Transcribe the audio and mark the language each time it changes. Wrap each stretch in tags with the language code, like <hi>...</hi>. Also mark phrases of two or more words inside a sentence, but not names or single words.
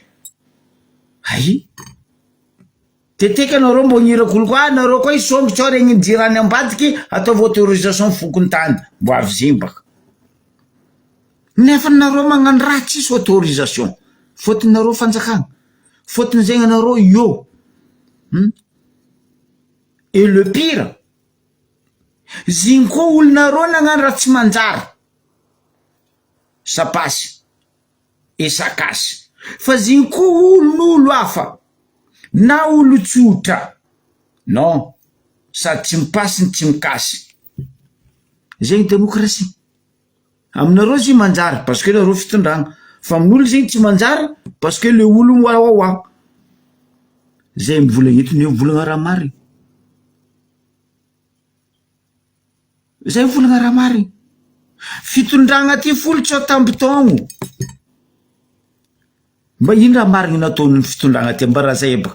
<mg>Ay, teteka anareo mbo nirako koa anareo koa isongotro ao regny jirany ambadiky ataovy autorisation fokony tany mbo avy zegny baka. Nefa nareo magnano raha tsisy autorisation, fôtony nareo fanjakagna, fôtony zegny anareo io.</mg> <fr>Et le pire,</fr> <mg>zigny koa olonareo nagnano raha tsy manjary, sapasy e sakasy. Fa zigny koa olon'olo hafa na olo tsotra, non, sady tsy mipasy tsy mikasy. Zegny demokrasia. Aminareo zigny manjary</mg> <fr>parce que</fr> <mg>nareo fitondragna, fa amin'olo zegny tsy manjary</mg> <fr>parce que le</fr> <mg>olo miwawawa. Zay mivolagna eto ne mivolagna raha marigny. Zay mivolagna raha marigny. Fitondragna ty folo tsy tambotogno. Mba ino raha marigny nataon'ny fitondragna ty ambarazay ebaka.</mg>